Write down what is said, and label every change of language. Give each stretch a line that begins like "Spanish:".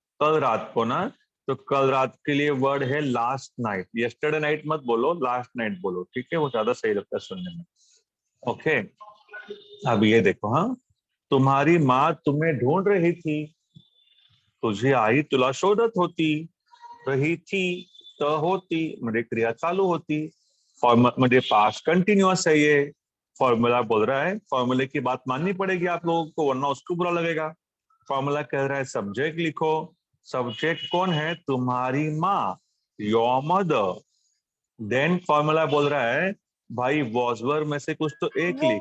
Hindi: कल रात को ना, तो कल रात के लिए वर्ड है लास्ट नाइट। यस्टरडे नाइट मत बोलो, लास्ट नाइट बोलो, ठीक है, वो ज्यादा सही लगता है सुनने में। ओके, अब ये देखो, हाँ, तुम्हारी माँ तुम्हें ढूंढ रही थी।
Marathi: तुझे आई तुला शोधत होती।
Hindi: रही थी, तो होती, मेरी क्रिया चालू होती।
Marathi: फॉर्म म्हणजे पास्ट कंटिन्यूअस है ये।
Hindi: फॉर्मूला बोल रहा है, फॉर्मूले की बात माननी पड़ेगी आप लोगों को, वरना उसको बुरा लगेगा। फॉर्मूला कह रहा है सब्जेक्ट लिखो। सब्जेक्ट कौन है? तुम्हारी माँ, योर मदर। देन फॉर्मूला बोल रहा है, भाई वॉज वर में से कुछ तो एक लिख।